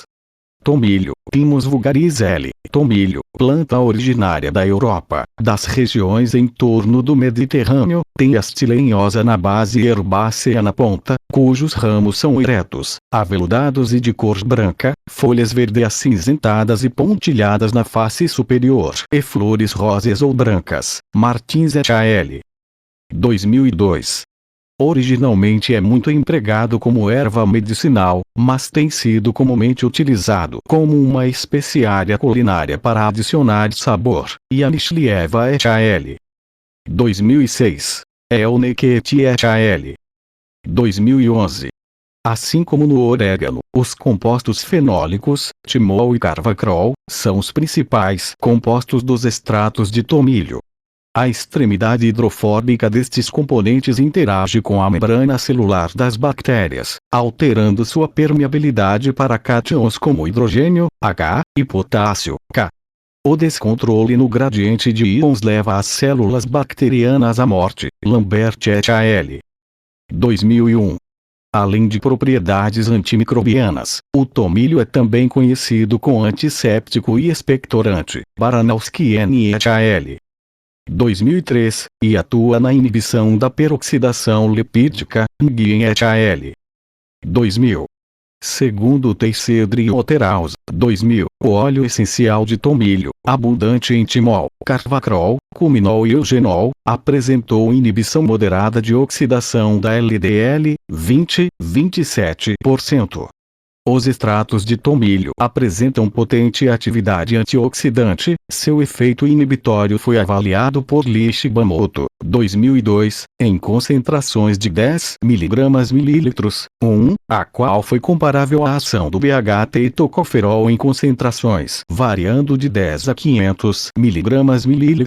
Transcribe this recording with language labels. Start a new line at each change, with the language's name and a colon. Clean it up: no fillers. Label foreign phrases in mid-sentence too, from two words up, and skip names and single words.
Portuguese: Tomilho, Thymus vulgaris L. Tomilho, planta originária da Europa, das regiões em torno do Mediterrâneo, tem haste lenhosa na base e herbácea na ponta, cujos ramos são eretos, aveludados e de cor branca, folhas verde acinzentadas e pontilhadas na face superior e flores rosas ou brancas. Martins et al. 2002. Originalmente é muito empregado como erva medicinal, mas tem sido comumente utilizado como uma especiaria culinária para adicionar sabor. Yanishlieva et al. 2006. Elneket et al. 2011. Assim como no orégano, os compostos fenólicos, timol e carvacrol, são os principais compostos dos extratos de tomilho. A extremidade hidrofóbica destes componentes interage com a membrana celular das bactérias, alterando sua permeabilidade para cátions como hidrogênio, H, e potássio, K. O descontrole no gradiente de íons leva as células bacterianas à morte. Lambert et al. 2001. Além de propriedades antimicrobianas, o tomilho é também conhecido como antisséptico e expectorante. Baranowski et al. 2003, e atua na inibição da peroxidação lipídica. Nguyen et al. 2000. Segundo Teixeira e Oteraus, 2000, o óleo essencial de tomilho, abundante em timol, carvacrol, cuminol e eugenol, apresentou inibição moderada de oxidação da LDL, 20-27%. Os extratos de tomilho apresentam potente atividade antioxidante. Seu efeito inibitório foi avaliado por Lee Shibamoto, 2002, em concentrações de 10 mg/ml, a qual foi comparável à ação do BHT e tocoferol em concentrações variando de 10 a 500 mg/ml.